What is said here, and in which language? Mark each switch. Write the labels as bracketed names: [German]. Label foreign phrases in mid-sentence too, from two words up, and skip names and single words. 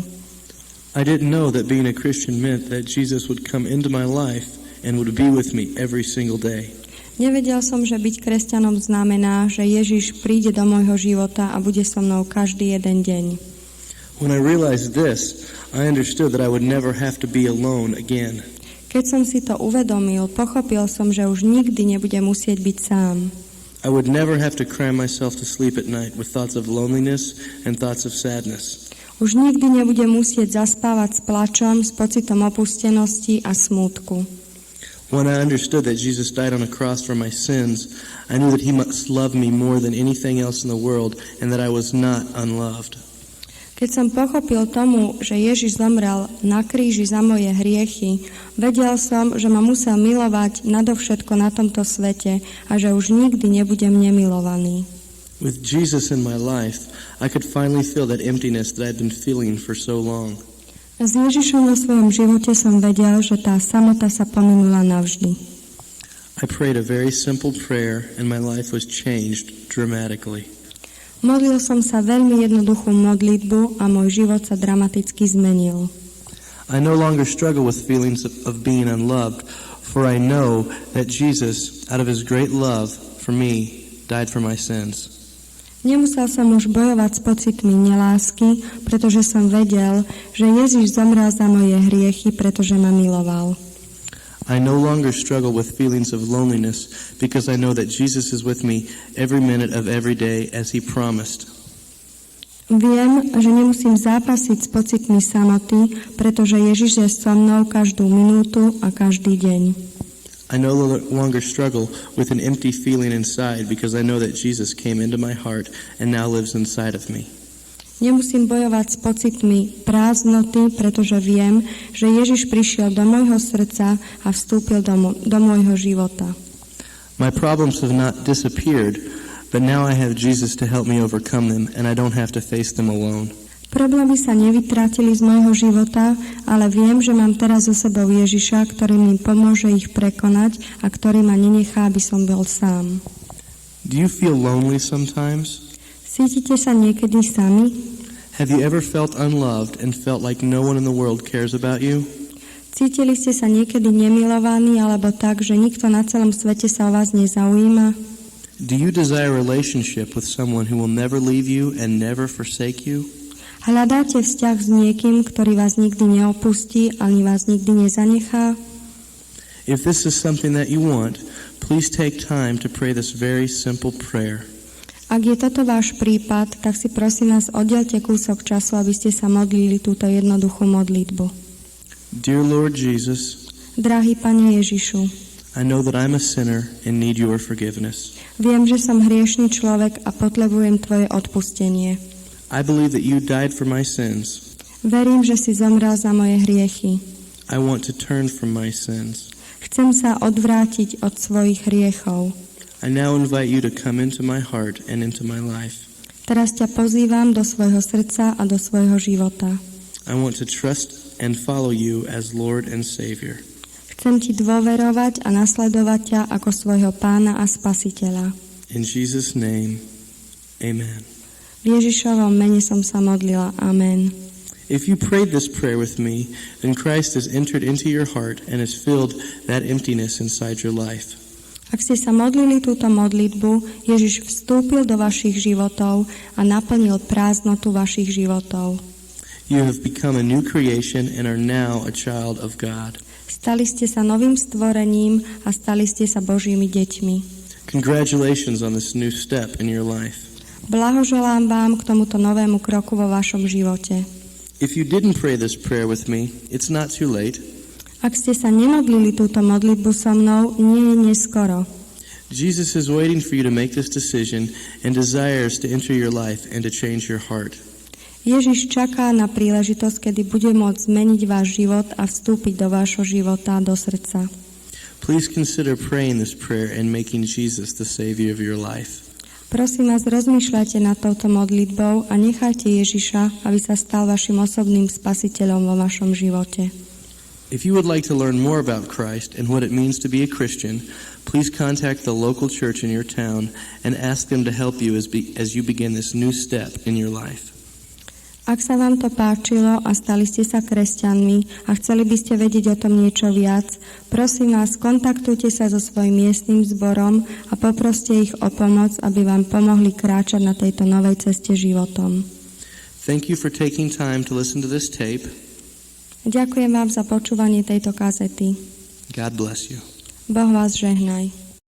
[English] I didn't know that being a Christian meant that Jesus would come into my life and would be with me every single day. [Slovak] Nevedel som, že byť kresťanom znamená, že Ježiš príde do môjho života a bude so mnou každý jeden deň. [English] When I realized this, I understood that I would never have to be alone again. [Slovak] Keď som si to uvedomil, pochopil som, že už nikdy nebudem musieť byť sám. [English] I would never have to cry myself to sleep at night with thoughts of loneliness and thoughts of sadness. [Slovak] Už nikdy nebudem musieť zaspávať s plačom, s pocitom opustenosti a smútku. [English] When I understood that Jesus died on a cross for my sins, I knew that He must love me more than anything else in the world and that I was not unloved. [Slovak] Keď som pochopil tomu, že Ježiš zomrel na kríži za moje hriechy, vedel som, že ma musel milovať nadovšetko na tomto svete a že už nikdy nebudem nemilovaný. [English] With Jesus in my life, I could finally feel that emptiness that I'd been feeling for so long. [Slovak] S Ježišom vo svojom živote som vedel, že tá samota sa pominula navždy. [English] I prayed a very simple prayer and my life was changed dramatically. [Slovak] Modlil som sa veľmi jednoduchú modlitbu a môj život sa dramaticky zmenil. [English] I no longer struggle with feelings of being unloved, for I know that Jesus, out of His great love for me, died for my sins. [Slovak] Nemusel som už bojovať s pocitmi nelásky, pretože som vedel, že Ježiš zomrel za moje hriechy, pretože ma miloval. [English] I no longer struggle with feelings of loneliness because I know that Jesus is with me every minute of every day as He promised. [Slovak] Viem, že nemusím zápasiť s pocitmi samoty, pretože Ježiš je so mnou každú minútu a každý deň. [English] I no longer struggle with an empty feeling inside because I know that Jesus came into my heart and now lives inside of me. [Slovak] Nemusím bojovať s pocitmi prázdnoty, pretože viem, že Ježiš prišiel do môjho srdca a vstúpil do môjho života. [English] My problems have not disappeared, but now I have Jesus to help me overcome them and I don't have to face them alone. [Slovak] Problémy sa nevytrátili z môjho života, ale viem, že mám teraz so sebou Ježiša, ktorý mi pomôže ich prekonať a ktorý ma nenechá, aby som bol sám. [English] Do you feel lonely sometimes? [Slovak] Cítite sa niekedy sami? [English] Have you ever felt unloved and felt like no one in the world cares about you? [Slovak] Cítili ste sa niekedy nemilovaní alebo tak, že nikto na celom svete sa o vás nezaujíma? [English] Do you desire a relationship with someone who will never leave you and never forsake you? [Slovak] Hľadáte vzťah s niekým, ktorý vás nikdy neopustí ani vás nikdy nezanechá? [English] If this is something that you want, please take time to pray this very simple prayer. [Slovak] Ak je toto váš prípad, tak si prosím vás oddelte kúsok času, aby ste sa modlili túto jednoduchú modlitbu. [English] Dear Lord Jesus, [Slovak] Drahý Pane Ježišu, [English] I know that I'm a sinner and need your forgiveness. [Slovak] viem, že som hriešny človek a potrebujem Tvoje odpustenie. [English] I believe that you died for my sins. [Slovak] Verím, že si zomrel za moje hriechy. [English] I want to turn from my sins. [Slovak] Chcem sa odvrátiť od svojich hriechov. [English] I now invite you to come into my heart and into my life. [Slovak] Teraz ťa pozývam do svojho srdca a do svojho života. [English] I want to trust and follow you as Lord and Savior. [Slovak] Chcem Ti dôverovať a nasledovať ťa ako svojho Pána a Spasiteľa. [English] In Jesus' name, amen. [Slovak] V Ježišovom mene som sa modlila. Amen. [English] If you prayed this prayer with me, then Christ has entered into your heart and has filled that emptiness inside your life. [Slovak] Ak ste sa modlili túto modlitbu, Ježiš vstúpil do vašich životov a naplnil prázdnotu vašich životov. [English] You have become a new creation and are now a child of God. [Slovak] Stali ste sa novým stvorením a stali ste sa Božími deťmi. [English] Congratulations on this new step in your life. [Slovak] Blahoželám vám k tomuto novému kroku vo vašom živote. [English] If you didn't pray this prayer with me, it's not too late. [Slovak] Ak ste sa nemodlili túto modlitbu so mnou, nie je neskoro. [English] Jesus is waiting for you to make this decision and desires to enter your life and to change your heart. [Slovak] Ježiš čaká na príležitosť, kedy bude môcť zmeniť váš život a vstúpiť do vášho života, do srdca. [English] Please consider praying this prayer and making Jesus the Savior of your life. [Slovak] Prosím vás, rozmýšľajte nad touto modlitbou a nechajte Ježiša, aby sa stal vašim osobným spasiteľom vo vašom živote. [English] If you would like to learn more about Christ and what it means to be a Christian, please contact the local church in your town and ask them to help you as you begin this new step in your life. [Slovak] Ak sa vám to páčilo a stali ste sa kresťanmi a chceli by ste vedieť o tom niečo viac, prosím vás, kontaktujte sa so svojím miestnym zborom a poproste ich o pomoc, aby vám pomohli kráčať na tejto novej ceste životom. [English] Thank you for taking time to listen to this tape. [Slovak] Ďakujem vám za počúvanie tejto kazety. [English] God bless you. [Slovak] Boh vás žehnaj.